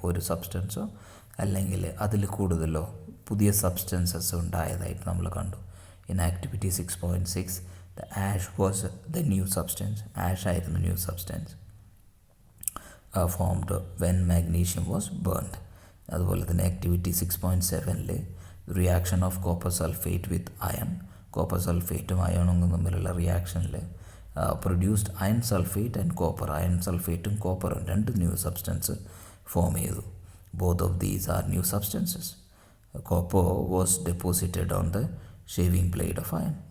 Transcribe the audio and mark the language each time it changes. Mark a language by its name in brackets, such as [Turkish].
[Malayalam] ഒരു സബ്സ്റ്റൻസോ അല്ലെങ്കിൽ അതിൽ കൂടുതലോ പുതിയ സബ്സ്റ്റൻസസ് ഉണ്ടായതായിട്ട് നമ്മൾ കണ്ടു. [English] In activity 6.6 the ash was the new substance. ash [Malayalam] ആയിരുന്നു [English] New substance formed when magnesium was burned. [Malayalam] അതുപോലെ തന്നെ [English] Activity 6.7 reaction of copper sulphate with iron. [Malayalam] Copper സൾഫേറ്റും അയണും തമ്മിലുള്ള റിയാക്ഷനിൽ [English] Produced iron sulphate and copper. [Malayalam] Iron സൾഫേറ്റും കോപ്പറും രണ്ട് new substance form ചെയ്തു. [English] Both of these are new substances. Copper was deposited on the shaving blade of iron.